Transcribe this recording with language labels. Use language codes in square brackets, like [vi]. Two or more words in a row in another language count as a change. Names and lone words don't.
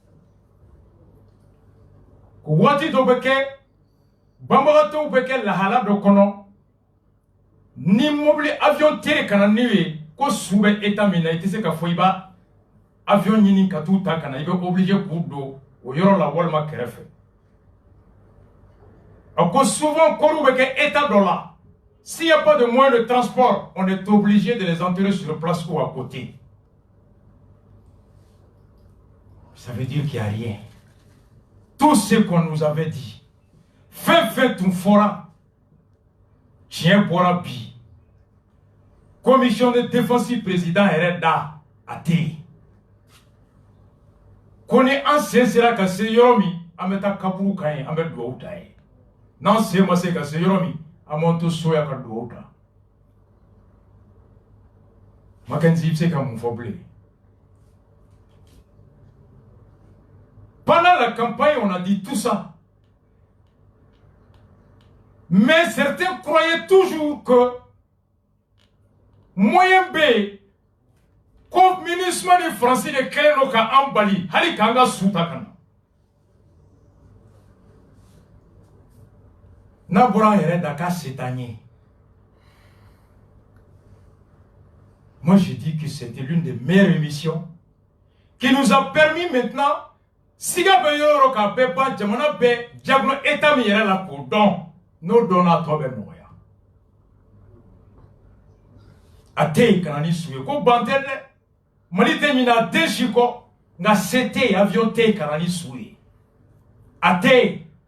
[bm] ko waati dɔ bɛ kɛ banbagatɔw bɛ kɛ lahala dɔ kɔnɔ ni mobili avion tɛ ka na n'u ye ko su bɛ état min na i tɛ se ka fɔ i b'a avion ɲini ka t'u ta ka na i bɛ obligé k'u don o yɔrɔ la walima kɛrɛfɛ a ko souvent kɔriw bɛ kɛ état dɔ la [fr] s'il n'y a pas de moyen de transport on est obligé de les enterrer sur place ou à côté ça veut dire qu'il n'y a rien tout ce qu'on nous avait dit [bm] fɛn tun fɔra tiɲɛ bɔra bi [fr] commission de défense [bm] président yɛrɛ da a tɛ yen ko ni an sen sera ka se yɔrɔ min an bɛ taa kaburu kan ye an bɛ dugawu ta ye n'an sen ma se ka se yɔrɔ min an b'an to so ya ka dugawu ta Mackenzie bɛ se ka mun fɔ bilen [fr] pendant la campagne on a dit tout ça mais certains croyaient toujours que moyen [bm] B ko MINUSMA ni Faransi de kɛlen don ka an bali hali k'an ka su ta ka na n'a bɔra an yɛrɛ da k'a se t'an ye [fr] moi je dis que c'était l'une des meilleures émissions qui nous a permis maintenant [bm] siga bɛ yɔrɔ yɔrɔ k'a bɛɛ ban jamana bɛɛ jagola état min yɛrɛ la k'o dɔn n'o dɔnna tɔ bɛ nɔgɔya a tɛ yen ka na ni su ye ko ban tɛ dɛ Mali tɛ ɲinɛ den si kɔ nka se tɛ yen avion tɛ yen ka na ni su ye a tɛ yen